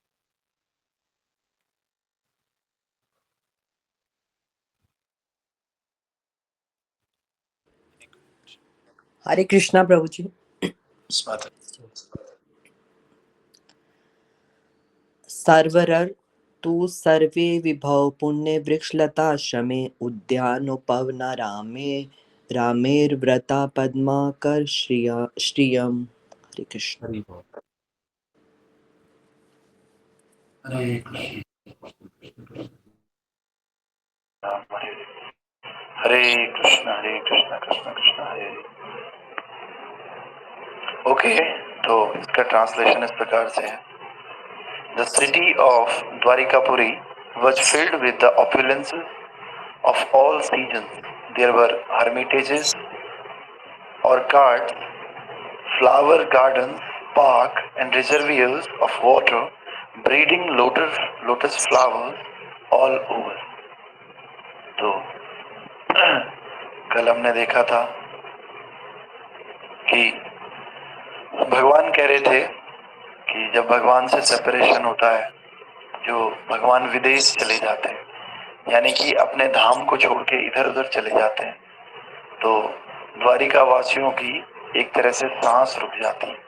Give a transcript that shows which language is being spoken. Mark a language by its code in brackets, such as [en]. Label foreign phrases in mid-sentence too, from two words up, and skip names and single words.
[hi] हरे कृष्णा प्रभु जी। [sa] सर्वरर तू सर्वे विभव पुण्य वृक्षलता श्रमे उद्यानोपवना रामे रामेर्व्रता पद्माकर श्रियम। हरे कृष्ण। हरि बोल। हरे कृष्ण हरे कृष्ण कृष्ण कृष्ण हरे हरे। [hi] ओके, तो इसका ट्रांसलेशन इस प्रकार से है। [en] The city of Dwarikapuri was filled with the opulences of all seasons. There were hermitages, orchards, flower gardens, park and reservoirs of water, breeding lotus flowers all over. [hi] तो कल हमने देखा था कि भगवान कह रहे थे कि जब भगवान से सेपरेशन होता है, जो भगवान विदेश चले जाते हैं, यानी कि अपने धाम को छोड़ के इधर उधर चले जाते हैं, तो द्वारिका वासियों की एक तरह से सांस रुक जाती है।